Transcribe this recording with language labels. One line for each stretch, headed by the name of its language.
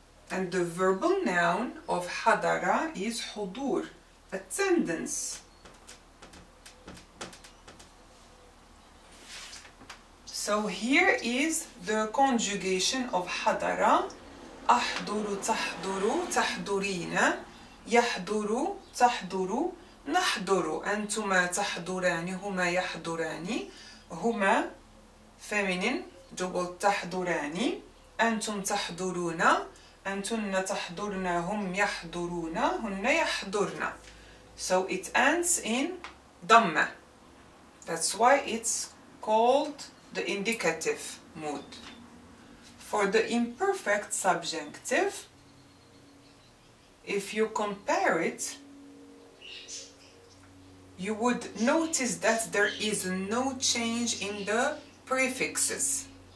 English: And the verbal noun of حضر is حضور, attendance. So here is the conjugation of حضر.
Arabic: أحضر تحضر تحضرين يحضر تحضر نحضر أنتما تحضران هما يحضران هما
English: feminine double
Arabic: تحضران أنتم تحضرون أنتن تحضرن هم يحضرون هن يحضرن.
English: So it ends in ضمة. That's why it's called the indicative mood. For the imperfect subjunctive, if you compare it, you would notice that there is no change in the prefixes.